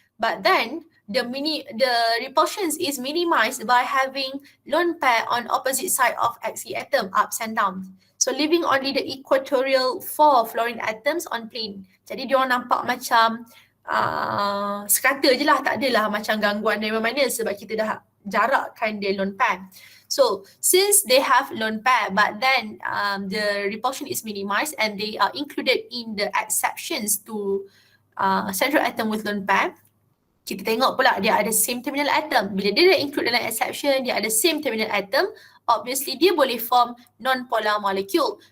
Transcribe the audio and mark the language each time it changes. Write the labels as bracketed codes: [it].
[en] But then, the repulsions is minimized by having lone pair on opposite side of Xe atom, ups and downs. So leaving only the equatorial 4 fluorine atoms on plane. [ms] Jadi dia orang nampak macam sekata je lah, tak adalah macam gangguan dari mana sebab kita dah jarakkan dia lone pair. [en] So since they have lone pair but then the repulsion is minimized and they are included in the exceptions to central atom with lone pair, [ms] kita tengok pula dia ada same terminal atom. Bila dia dah include dalam exception, dia ada [en] same terminal atom, [ms] obviously dia boleh form [en] non-polar molecule.